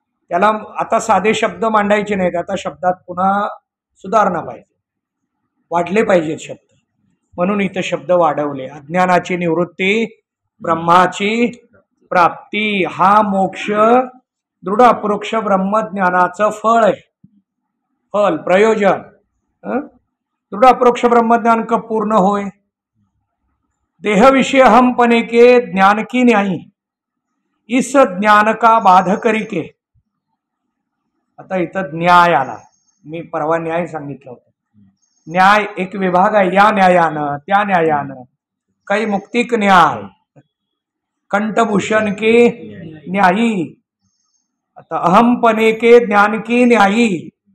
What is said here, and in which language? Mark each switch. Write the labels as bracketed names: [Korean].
[Marathi] त्याला आता साधे शब्द मांडायचे नाहीत. आता शब्दात पुन्हा सुधारणा पाहिजे, वाढले पाहिजेत शब्द. म्हणून इथं शब्द वाढवले. अज्ञानाची निवृत्ती, ब्रह्माची प्राप्ती. हा मोक्ष दृढ अपरोक्ष ब्रह्मज्ञानाचं फळ आहे. फल, प्रयोजन. [Hindi] दृढ अपरोक्ष ब्रह्मज्ञान कब पूर्ण होय? देह विषय हमपने के ज्ञान की न्यायी, इस ज्ञान का बाध करी के. [Marathi] आता इथं न्याय आला. मी परवा न्याय सांगितलं होतं. न्याय एक विभाग आहे. या न्यायानं, त्या न्यायानं. काही मुक्तिक न्याय, [Hindi] कंठभूषण के न्यायी. आता अहमपने के ज्ञान की न्यायी.